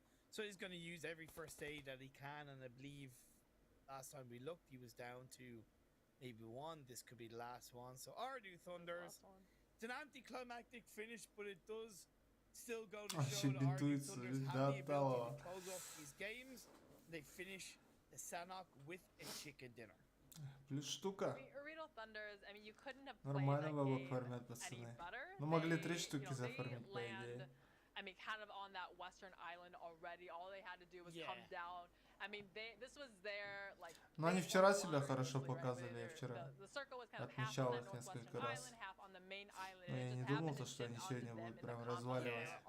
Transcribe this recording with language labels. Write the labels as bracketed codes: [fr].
[en] So he's going to use every first aid that he can, and I believe last time we looked, he was down to maybe 1. This could be the last one. So Ardu Thunders, it's an anticlimactic finish, but it does still go to show that Ardu Thunders have the ability to close off these games. They finish the Sanok with a chicken dinner. [ru] Плюс штука. [en] You couldn't have [ru] Нормально было фармят, пацаны. Ну, могли 3 штуки зафармить, по идее. [en] I mean, kind of on that western island already. All they had to do was come down. I mean, this was their, like... [ru] Но они вчера себя хорошо показывали, я вчера отмечал их несколько раз. Но я не думал, что они сегодня будут прям разваливать.